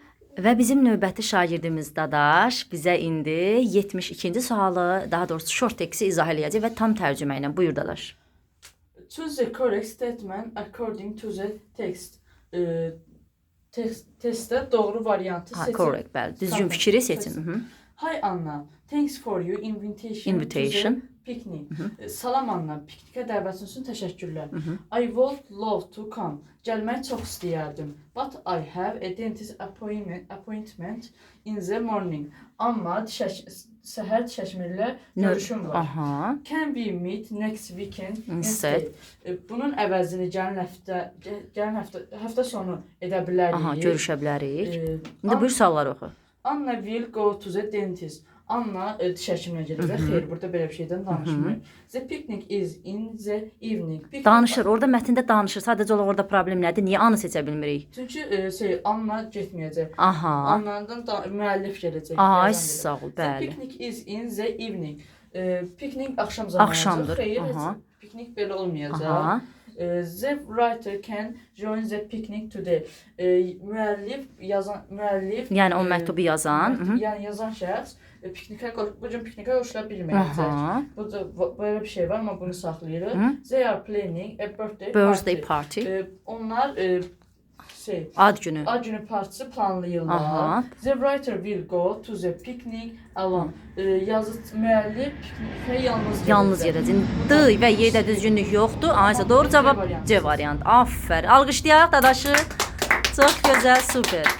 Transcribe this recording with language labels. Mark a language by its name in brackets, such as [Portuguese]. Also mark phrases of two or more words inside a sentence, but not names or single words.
[Azerbaijani] Və bizim növbəti şagirdimiz Dadaş bizə indi 72-ci sualı, daha doğrusu [English] short text- [Azerbaijani] i izah eləyəcək və tam tərcümə ilə. Buyur Dadaş. [English] Choose the correct statement according to the text. [Azerbaijani] Testdə doğru variantı seçin. Correct, bəli. Düzgün fikri seçin. [English] Hi Anna, thanks for your invitation to the picnic. [Azerbaijani] Salam Anna, piknikə dəvətin üçün təşəkkürlər. [English] I would love to come. [Azerbaijani] Gəlmək çox istəyərdim. [English] But I have a dentist appointment in the morning. [Azerbaijani] Amma səhər çəkmirlə görüşüm var. [English] Can we meet next weekend instead? [Azerbaijani] Bunun əvəzini gələn həftə sonu edə bilərik. Görüşə bilərik. İndi buyur sualları oxu. [English] Anna will go to the dentist. [Azerbaijani] Anna diş həkiminə gedəcək. Xeyr, burada belə bir şeydən danışmır. [English] The picnic is in the evening. [Azerbaijani] Danışır, orada mətndə danışır. Sadəcə olaraq orada problem nədir? Niyə anı seçə bilmirik? Çünki Anna getməyəcək. Anna'dan müəllif gələcək. Sağ ol, bəli. [English] The picnic is in the evening. [Azerbaijani] Piknik axşam zamanıdır. Xeyr, piknik belə olmayacaq. [English] The writer can join the picnic today. [Azerbaijani] Müəllif, yəni o məktubu yazan, yəni yazan şəxs bu gün piknikə qoşula bilməyəcək. Böyle bir şey var, amma bunu saxlayırıq. [English] They are planning a birthday party. [Azerbaijani] Onlar ad günü partisi planlayırlar. [English] The writer will go to the picnic alone. [Azerbaijani] Müəllif piknikə yalnız gedəcək. D və Y-də düzgünlük yoxdur. Aysə doğru cavab C variantı. Aferin. Alqışlayaq Dadaşı. Çox gözəl, super.